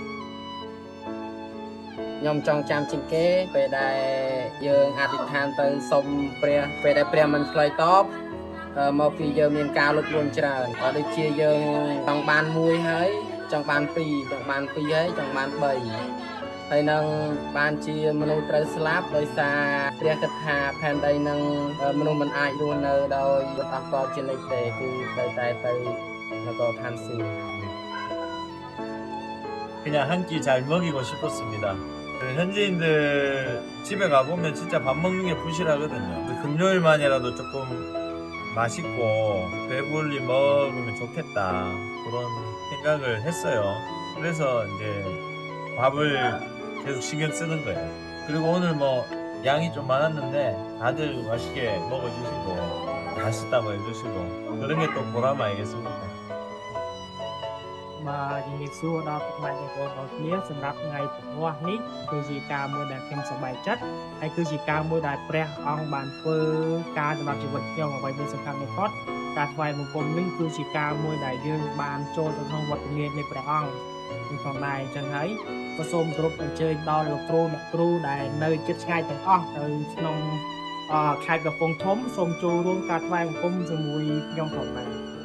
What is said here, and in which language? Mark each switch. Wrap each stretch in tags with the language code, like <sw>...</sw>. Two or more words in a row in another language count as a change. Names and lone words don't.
<km>ខ្ញុំចង់ចាំជាងគេពេលដែលយើងអធិដ្ឋានទៅសុំព្រះពេលដែលព្រះមិនឆ្លើយតបមកពីយើងមានការលុតលួនច្រើនក៏ដូចជាយើងចង់បាន1ហើយចង់បាន2ចង់បាន2ហើយចង់បាន3ហើយនឹងបានជាមនុស្សត្រូវស្លាប់ដោយសារព្រះគិតថាផែនដីនឹងមនុស្សមិនអាចរស់នៅដោយអត់កលជានិច្ចទេគឺត្រូវតែទៅនគរឋានសួគ៌</km> <ko>그냥 한 끼 잘 먹이고 싶었습니다. 현지인들 집에 가보면 진짜 밥 먹는 게 부실하거든요. 금요일만이라도 조금 맛있고 배불리 먹으면 좋겠다 그런 생각을 했어요. 그래서 이제 밥을 계속 신경 쓰는 거예요. 그리고 오늘 뭐 양이 좀 많았는데 다들 맛있게 먹어주시고 맛있다고 해주시고 그런 게 또 보람 아니겠습니까?</ko> <km>បាទជំរាបសួរដល់ពុកម៉ែបងប្អូនទាំងគ្នាសម្រាប់ថ្ងៃពហុនេះគឺជាការមួយដែលខ្ញុំសប្បាយចិត្តហើយគឺជាការមួយដែលព្រះអង្គបានធ្វើការសម្រាប់ជីវិតខ្ញុំអ្វីដែលសំខាន់បំផុតការថ្វាយបង្គំនេះគឺជាការមួយដែលយើងបានចូលទៅក្នុងវត្តមាននៃព្រះអង្គពីផងដែរអញ្ចឹងហើយក៏សូមគោរពអញ្ជើញដល់លោកគ្រូអ្នកគ្រូដែលនៅជិតឆ្ងាយទាំងអស់ទៅក្នុងខេត្តកំពង់ធំសូមចូលរួមការថ្វាយបង្គំជាមួយខ្ញុំផងដែរ</km>